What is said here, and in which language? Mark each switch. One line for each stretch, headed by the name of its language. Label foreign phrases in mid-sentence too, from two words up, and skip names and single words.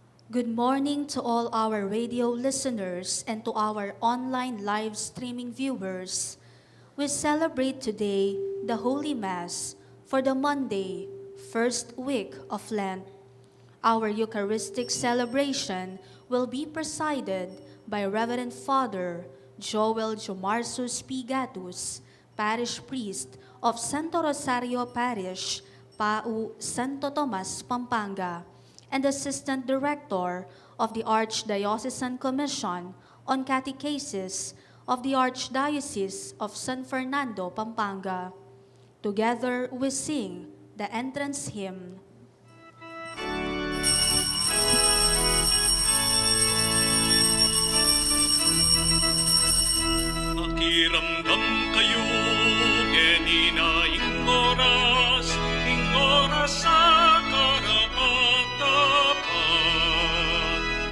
English: Good morning to all our radio listeners and to our online live streaming viewers. We celebrate today the Holy Mass for the Monday, first week of Lent. Our Eucharistic celebration will be presided by Reverend Father Jowel Jomarsus P. Gatus, Parish Priest of Santo Rosario Parish, Pau Santo Tomas, Pampanga, and Assistant Director of the Archdiocesan Commission on Catechesis of the Archdiocese of San Fernando, Pampanga. Together we sing the entrance hymn.
Pampanga: Pakiramdam kayo, ing oras sa karapat-dapat.